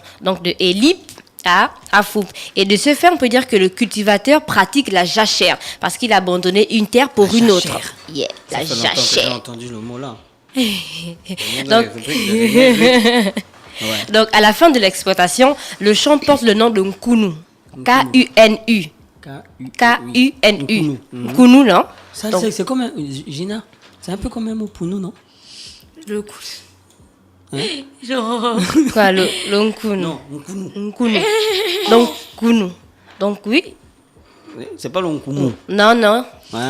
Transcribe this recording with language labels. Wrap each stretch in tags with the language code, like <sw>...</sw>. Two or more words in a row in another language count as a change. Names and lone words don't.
<fr>Donc, de Elip à Afoub. Et de ce fait, on peut dire que le cultivateur pratique la jachère parce qu'il a abandonné une terre pour une autre. Yeah, la jachère. J'ai entendu le mot là. Donc, à la fin de l'exploitation, le champ porte le nom de Nkunu. K-U-N-U. K-U-N-U. Nkunu, non? Ça, c'est comme un... Gina, c'est un peu comme un mot pour nous, non? Le coup. Hein? Genre... Quoi, le Nkunu? Non, Nkunu. Nkunu. Donc, Kunu. Donc, oui. C'est pas le Nkunu. Non. Hein?</fr>